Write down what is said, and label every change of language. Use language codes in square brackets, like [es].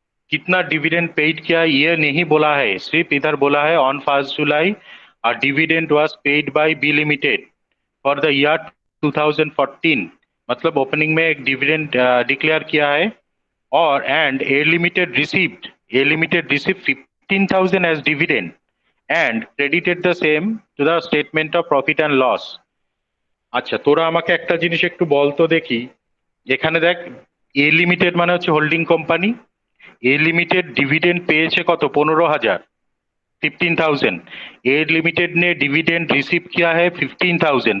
[hi] कितना dividend paid किया ये नहीं बोला है, सिर्फ इधर बोला है [en] On 1 July are dividend was paid by B limited for the year 2014। [hi] मतलब ओपनिंग में एक डिविडेंड डिक्लेयर किया है। और [en] And A limited received 15,000 as dividend and credited the same to the statement of profit and loss. [bn] আচ্ছা, তোরা আমাকে একটা জিনিস একটু বলতো দেখি। এখানে দেখ, এ লিমিটেড মানে হচ্ছে হোল্ডিং কোম্পানি। ए लिमिटेड डिविडेंड पेয়েছে কত? 15,000, 15,000। [hi] ए लिमिटेड ने डिविडेंड रिसीव किया है 15,000।